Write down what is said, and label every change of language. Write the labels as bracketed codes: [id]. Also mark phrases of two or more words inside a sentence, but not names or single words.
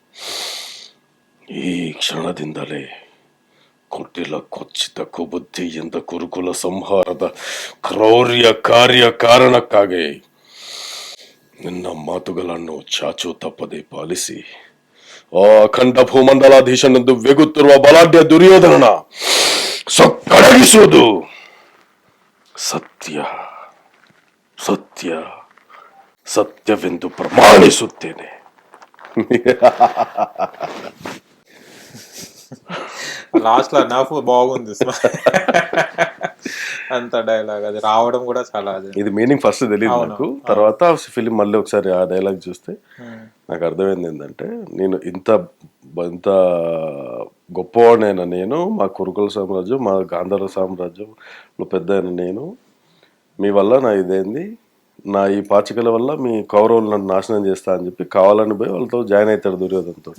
[kn] ಈ ಕ್ಷಣದಿಂದಲೇ ಕುಟಿಲ ಕೊಚ್ಚಿತ ಕುಬುದ್ಧಿಯಿಂದ ಕುರುಕುಲ ಸಂಹಾರದ ಕ್ರೌರ್ಯ ಕಾರ್ಯ ಕಾರಣಕ್ಕಾಗಿ ನಿನ್ನ ಮಾತುಗಳನ್ನು ಚಾಚು ತಪ್ಪದೆ ಪಾಲಿಸಿ ಆ ಅಖಂಡ ಭೂಮಂಡಲಾಧೀಶನೆಂದು ವೆಗುತ್ತಿರುವ ಬಲಾಢ್ಯ ದುರ್ಯೋಧನನ ಸೊಕ್ಕಡಗಿಸುವುದು ಸತ್ಯ ಸತ್ಯ ಸತ್ಯವೆಂದು ಪ್ರಮಾಣಿಸುತ್ತೇನೆ. [te] లాస్ట్ లో నవ్వు బాగుంది. అంత డైలాగ్ అది రావడం కూడా చాలా అది. ఇది [en] meaning first [te] తెలియదు నాకు. తర్వాత ఫిలిం మళ్ళీ ఒకసారి ఆ డైలాగ్ చూస్తే నాకు అర్థమైంది ఏంటంటే, నేను ఇంత ఇంత గొప్పవాడినైనా నేను, మా కురుకుల సామ్రాజ్యం, మా గాంధార సామ్రాజ్యంలో పెద్ద నేను, మీ వల్ల నా ఇదేంది, నా ఈ పాచికల వల్ల మీ కౌరవులు నన్ను నాశనం చేస్తా అని చెప్పి కావాలని పోయి వాళ్ళతో జాయిన్ అవుతాడు దుర్యోధనతో.